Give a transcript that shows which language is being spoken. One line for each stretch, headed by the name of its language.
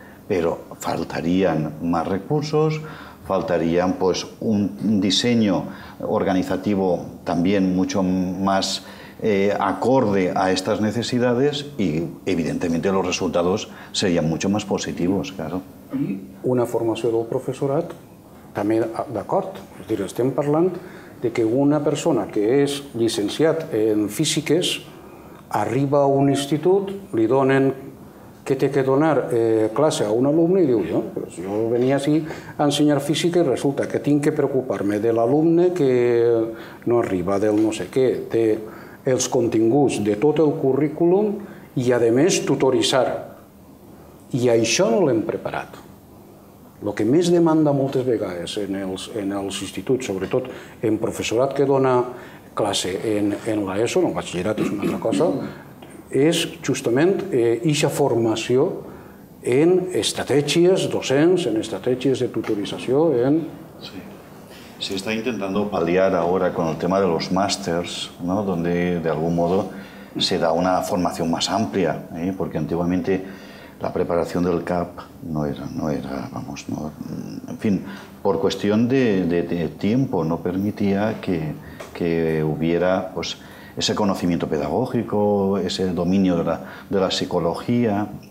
Spanish: Pero faltarían más recursos, faltarían pues un diseño organizativo también mucho más acorde a estas necesidades y evidentemente los resultados serían mucho más positivos, claro.
Catalan: I una formació del professorat també d'acord. És a dir, estem parlant de que una persona que és llicenciat en físiques arriba a un institut, li donen que té que donar classe a un alumne i diu, jo venia així a ensenyar física i resulta que tinc que preocupar-me de l'alumne que no arriba, del no sé què, té els continguts de tot el currículum i, a més, tutoritzar. I això no l'hem preparat. El que més demanda moltes vegades en els instituts, sobretot en professorat que dona classe en l'ESO, en el batxillerat és una altra cosa, és justament aquesta formació en estratègies docents, en estratègies de tutorització. Sí.
Spanish: Se está intentando paliar ahora con el tema de los másters, ¿no? Donde de algún modo se da una formación más amplia, porque antiguamente la preparación del CAP no era, vamos, no, en fin, por cuestión de tiempo no permitía que hubiera pues, ese conocimiento pedagógico, ese dominio de la psicología,